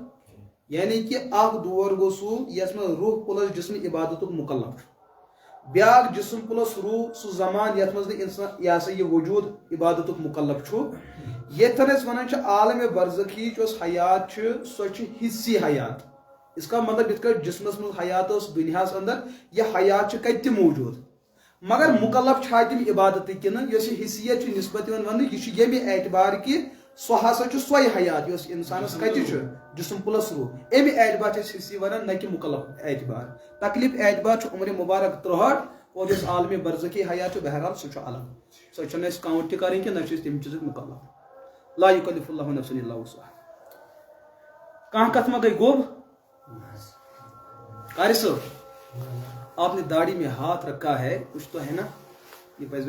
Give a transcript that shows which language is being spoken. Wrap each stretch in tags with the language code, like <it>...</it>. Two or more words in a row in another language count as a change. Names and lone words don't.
<ks>یعنی کہ اکھ دور گوٚو سُہ یتھ منٛز روح پلس جسم عبادتُک مُکلف چھُ بیٛاکھ جسم پلس روح سُہ زمان یتھ منٛز نہٕ انسان یہِ ہسا یہِ وجوٗد عبادتُک مُکلف چھُ یتھن أسۍ ونان چھِ عالمِ برزخی یۄس حیات چھِ سۄ چھِ حصی حیات اس کا مطلب یِتھ کٲٹھۍ جسمس منٛز حیات ٲس دُنیاہس اندر یہِ حیات چھِ کتہِ تہِ موٗجوٗد مگر مُکلف چھا تِم عبادتٕکۍ کِنہٕ یۄس یہِ حِثیت چھِ نسبت یِوان وننہٕ یہِ چھُ ییٚمہِ اعتبار کہِ سۄ ہسا چھُ سۄے حیات یۄس انسانس کتہِ چھُ جسم پلس روح امہِ اعتبار چھِ أسۍ حِصی ونان نہ کہِ مُکلف اعتبار تکلیف اعتبار چھُ عمرِ مبارک 63 اور یۄس عالمِ برزخی حیات چھُ بہرحال سُہ چھُ الگ سۄ چھنہٕ اَسہِ کاوُنٹ تہِ کرٕنۍ کینٛہہ نہ چھِ أسۍ تمہِ چیٖزٕکۍ مُکلف</ks> <ar>لا یُکلف اللہ نفسا الا وسعها</ar> <ks>کانٛہہ کتھ ما گٔے گوٚب قاری صٲب</ks> <ur>آپ نے داڑھی میں ہاتھ رکھا ہے کچھ تو ہے نا یہ</ur>